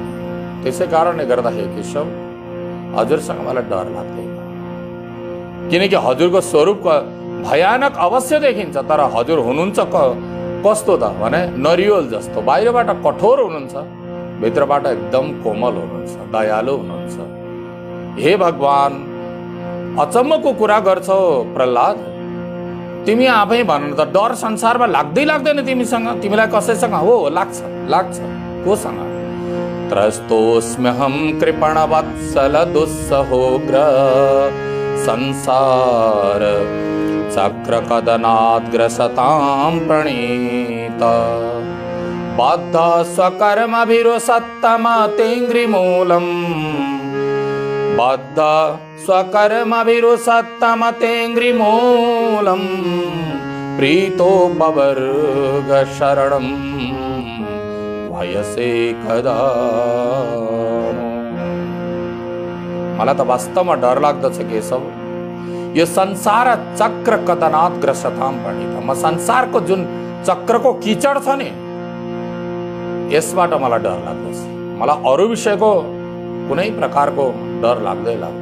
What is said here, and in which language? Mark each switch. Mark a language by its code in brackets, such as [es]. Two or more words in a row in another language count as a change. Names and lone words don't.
[ne] त्यसै कारणले गर्दा हे केशव, हजुरसँग मलाई डर लाग्दैन, किनकि हजुरको स्वरूप भयानक अवश्य देखिन्छ, तर हजुर हुनुहुन्छ कस्तो त भने नरिवल जस्तो, बाहिरबाट कठोर हुनुहुन्छ, भित्रबाट एकदम कोमल हुनुहुन्छ, दयालु हुनुहुन्छ। हे भगवान, अचम्मको कुरा गर्छौ प्रहलाद, तिमी आफै भन त, डर संसारमा लाग्दै लाग्दैन तिमीसँग? तिमीलाई कसैसँग हो? लाग्छ कोसँग? [sa] त्रस्तोस्म्यहं कृपणवत्सल दुस्सहोग्र संसार चक्रकदनाद्ग्रसतां प्रणीत बद्ध स्वकर्मभिरुसत्तमतेङ्घ्रिमूलम् बद्ध स्वकर्मभिरुसत्तमतेङ्घ्रिमूलम् प्रीतो बवर्ग शरणं भयसे कदा। [ne] मलाई त वास्तवमा डर लाग्दछ केशव, यो संसार [sa] चक्र कदनात् ग्रसतां प्रणीत, [ne] म संसारको जुन चक्रको किचड छ नि, यसबाट मलाई डर लाग्दछ। मलाई अरू विषयको कुनै प्रकारको डर लाग्दैन।